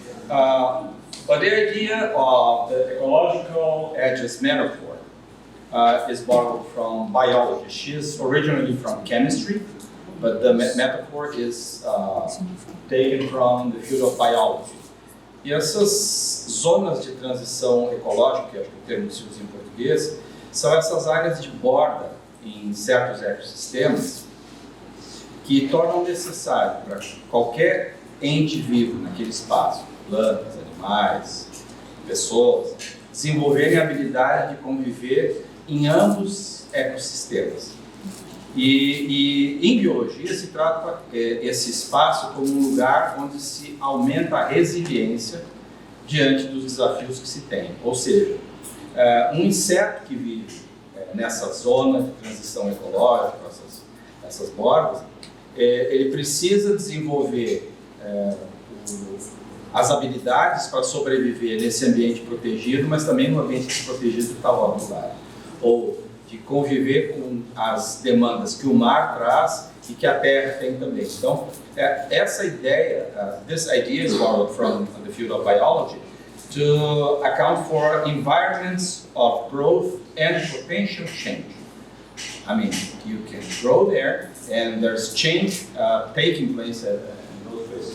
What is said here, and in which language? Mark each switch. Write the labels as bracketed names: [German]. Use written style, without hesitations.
[English] But the idea of the ecological edges metaphor is borrowed from biology. She is originally from chemistry, but the metaphor is taken from the field of biology. [Portuguese] E essas zonas de transição ecológica, que é o termo que se usa em português, são essas áreas de borda em certos ecossistemas que tornam necessário para qualquer ente vivo naquele espaço, plantas, animais, pessoas, desenvolverem a habilidade de conviver em ambos ecossistemas. E em biologia se trata esse espaço como um lugar onde se aumenta a resiliência diante dos desafios que se tem. Ou seja, um inseto que vive nessa zona de transição ecológica, essas bordas, ele precisa desenvolver as habilidades para sobreviver nesse ambiente protegido, mas também no ambiente desprotegido que está ao outro lado. Ou de conviver com as demandas que o mar traz e que a terra tem também. [English] Então, essa ideia, this idea is borrowed from the field of biology to account for environments of growth and potential change. You can grow there and there's change taking place in those places.